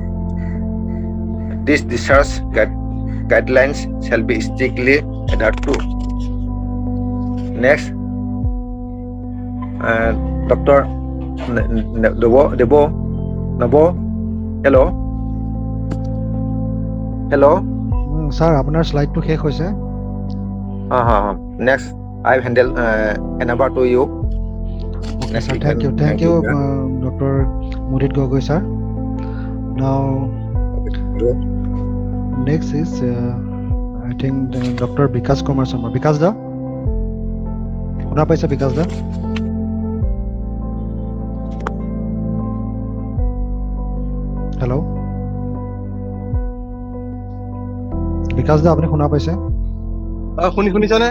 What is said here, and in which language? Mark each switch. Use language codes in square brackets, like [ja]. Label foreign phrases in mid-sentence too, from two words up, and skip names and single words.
[en] These discharge guidelines shall be strictly adhered to. Next, Dr. Nabo, hello. Sir, [as] আপোনাৰ স্লাইডটো শেষ হৈছে। [en] Next, I handle hand over to you. Okay, sir. Thank you, Dr. Mudit Gogoi, sir. Now, next is I think Dr. Bikas Kumar Sharma. Bikas da, [as] শুনা পাইছে বিকাশ দা? হেল্ল', বিকাশ দা, আপুনি শুনা পাইছে? শুনিছানে?